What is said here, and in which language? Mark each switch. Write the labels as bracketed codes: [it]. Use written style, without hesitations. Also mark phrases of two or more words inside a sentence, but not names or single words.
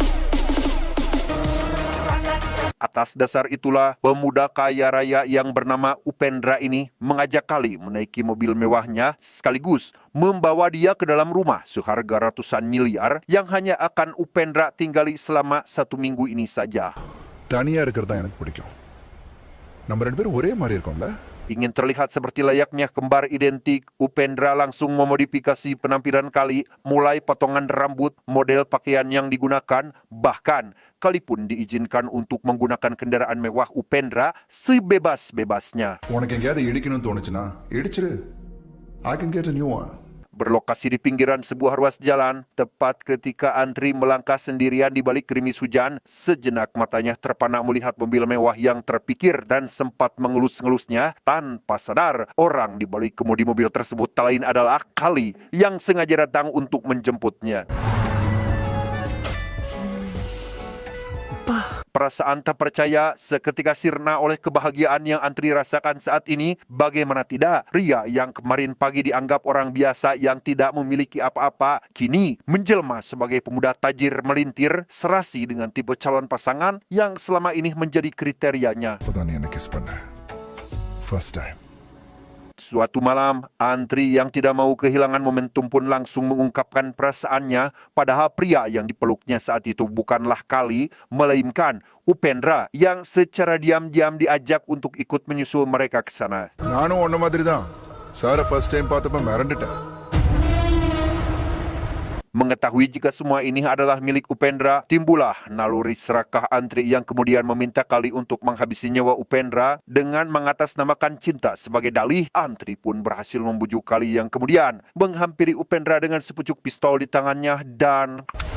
[id] Atas dasar itulah, pemuda kaya raya yang bernama Upendra ini mengajak Kali menaiki mobil mewahnya sekaligus membawa dia ke dalam rumah seharga ratusan miliar yang hanya akan Upendra tinggali selama 1 minggu ini saja. [ta] தனியா இருக்கிறது தான் எனக்கு பிடிக்கும். நம்ம ரெண்டு பேரும் ஒரே மாதிரி இருக்கோம்ல? [id] Ingin terlihat seperti layaknya kembar identik, Upendra langsung memodifikasi penampilan Kali, mulai potongan rambut, model pakaian yang digunakan, bahkan Kali pun diizinkan untuk menggunakan kendaraan mewah Upendra sebebas-bebasnya. [ta] உனக்கு எங்கேயாவது இடிக்கணும்னு தோணுச்சுன்னா இடிச்சிரு. [en] I can get a new one. [id] Berlokasi di pinggiran sebuah ruas jalan, tepat ketika Antri melangkah sendirian di balik gerimis hujan, sejenak matanya terpana melihat mobil mewah yang terpikir dan sempat mengelus-ngelusnya. Tanpa sadar, orang di balik kemudi mobil tersebut tak lain adalah Kali yang sengaja datang untuk menjemputnya. Perasaan tak percaya seketika sirna oleh kebahagiaan yang Antri rasakan saat ini. Bagaimana tidak, Ria yang kemarin pagi dianggap orang biasa yang tidak memiliki apa-apa, kini menjelma sebagai pemuda tajir melintir, serasi dengan tipe calon pasangan yang selama ini menjadi kriterianya. [ta] இப்பதான் நீ என்ன கிஸ் பண்ண. [en] First time. [id] Suatu malam, Antri yang tidak mau kehilangan momentum pun langsung mengungkapkan perasaannya, padahal pria yang dipeluknya saat itu bukanlah Kali, melainkan Upendra yang secara diam-diam diajak untuk ikut menyusul mereka ke sana. [ta] நானும் உன்ன மாதிரி தான். சாரை [en] first time [ta] பார்த்தப்ப மிரண்டுட்டேன். [id] Mengetahui jika semua ini adalah milik Upendra, timbullah naluri serakah Antri yang kemudian meminta Kali untuk menghabisi nyawa Upendra dengan mengatasnamakan cinta sebagai dalih. Antri pun berhasil membujuk Kali yang kemudian menghampiri Upendra dengan sepucuk pistol di tangannya dan